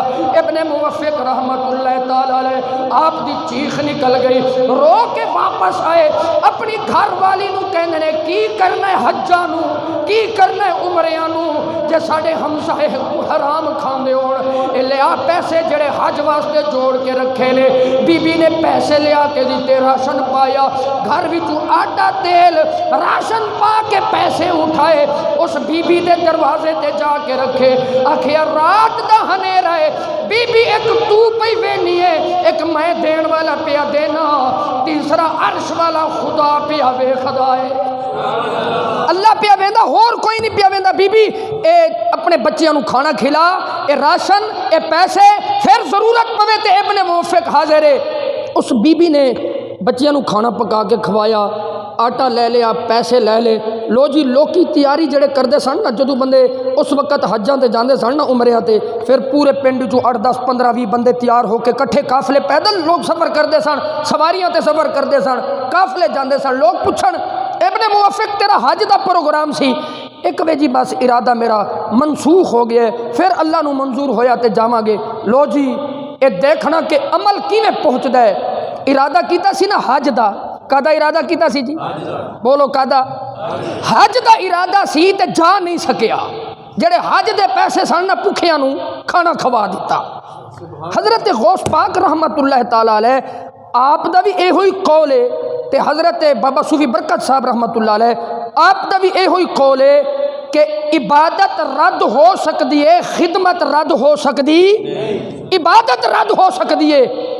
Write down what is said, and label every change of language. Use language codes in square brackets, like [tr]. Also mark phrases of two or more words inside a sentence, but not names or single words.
[pa] ابن موفق رحمت اللہ تعالی علیہ آپ دی چیخ نکل گئی، رو کے واپس آئے، اپنی گھر والی نو کہندے نے کی کرنا ہے حجاں نو، کی کرنا ہے عمریاں نو، جے ساڈے ہمسائے حرام کھاندے ہون، اے لیا پیسے جڑے حج واسطے جوڑ کے رکھے نے۔ بی بی نے پیسے لیا کے دیتے، راشن پایا، گھر وچوں آٹا تیل راشن پا کے پیسے اٹھائے، اس بی بی دے دروازے تے جا کے رکھے، آکھیا رات دا ہنیرا ہے، بی بی ایک تو پئی وینی ہے، ایک میں دین والا پیا دینا، تیسرا عرش والا خدا پیا ویکھدا ہے، اللہ پیا ویندا، ہور کوئی نہیں پیا ویندا۔ بی بی اے اپنے بچیاں نو کھانا کھلا، اے راشن، اے پیسے، پھر ضرورت پوے تے ابن موفق حاضر ہے۔ اس بی بی نے بچیاں نو کھانا پکا کے کھوایا، آٹا لے لیا، پیسے لے لے، لو جی لوکی تیاری جڑے کردے سن نا، جدوں بندے اس وقت حجاں تے جاندے سن نا عمریاں تے، پھر پورے پنڈ چوں 8 10 15 20 بندے تیار ہو کے کٹھے قافلے پیدل لوگ سفر کردے سن، سواریاں تے سفر کردے سن، قافلے جاندے سن، لوگ پوچھن ابن موفق تیرا حج دا پروگرام سی؟ ایک وے جی بس ارادہ میرا منسوخ ہو گیا، پھر اللہ نو منظور ہویا تے جاواں گے۔ لو جی اے دیکھنا کہ عمل کیویں پہنچدا ہے۔ ارادہ کیتا سی نا حج دا، کدا ارادہ کیتا سی جی؟ بولو کدا؟ حج دا ارادہ سی تے جا نہیں سکیا، جڑے حج دے پیسے سن نا بھکھیاں نو کھانا کھوا دیتا۔ حضرت غوث پاک رحمت اللہ تعالی علیہ آپ دا بھی اے ہوئی قول ہے، تے حضرت بابا صوفی برکت صاحب رحمت اللہ علیہ آپ دا بھی اے ہوئی قول ہے کہ عبادت رد ہو سکتی ہے، خدمت رد ہو سکتی، عبادت رد ہو سکتی ہے۔